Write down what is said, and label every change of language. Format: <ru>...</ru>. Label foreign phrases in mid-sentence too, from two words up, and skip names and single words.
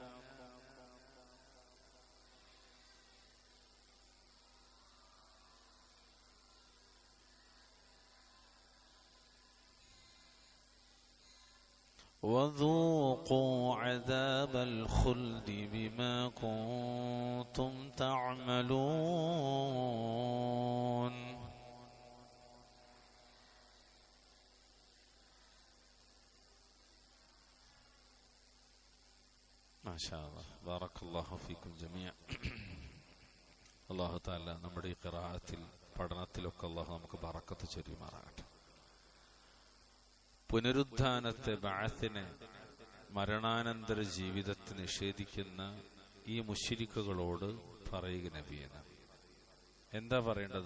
<ar>وذوقوا عذاب الخلد بما كنتم تعملون. ما شاء الله. بارك الله فيكم جميعا. الله تعالى</ar> <ml>നമ്മുടെ ഈ ഖിറാഅത്തിൽ പഠനത്തിലൊക്കെ അല്ലാഹു നമുക്ക് ബറക്കത്ത് ചൊരിയുമാറാകട്ടെ. പുനരുദ്ധാനത്തെ, ബഅസിനെ, മരണാനന്തര ജീവിതത്തെ നിഷേധിക്കുന്ന ഈ മുശ്രിക്കുകളോട് പറയുക നബിയെ, എന്താ പറയേണ്ടത്?</ml>